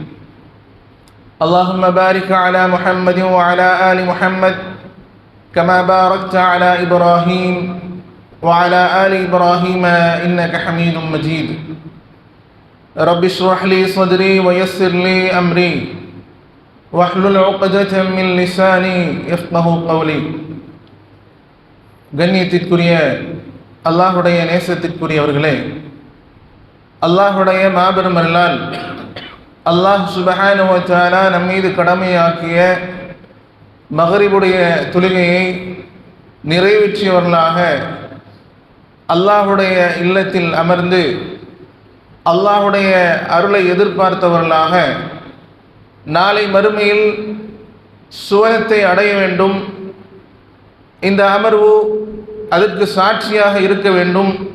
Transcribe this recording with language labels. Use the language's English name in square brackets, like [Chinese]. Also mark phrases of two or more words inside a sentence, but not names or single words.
[Arabic] اللهم بارك على محمد وعلى آل محمد كما باركت على إبراهيم وعلى آل إبراهيم إنك حميد مجيد. رب اشرح لي صدري ويسر لي أمري واحلل عقدة من لساني يفقه قولي. [Tamil] கண்ணியத்திற்குரிய அல்லாஹ்வுடைய நேசத்திற்குரியவர்களே, அல்லாஹுடைய மாபெரும் அருளால் அல்லாஹ் சுப்ஹானஹு [Arabic] وتعالى [Tamil] நம்மீது கடமையாக்கிய மக்ரிபுடைய தொழுகையை நிறைவேற்றியவர்களாக அல்லாஹுடைய இல்லத்தில் அமர்ந்து அல்லாஹுடைய அருளை எதிர்பார்த்தவர்களாக நாளை மறுமையில் சுவனத்தை அடைய வேண்டும், இந்த அமர்வு அதற்கு சாட்சியாக இருக்க வேண்டும்.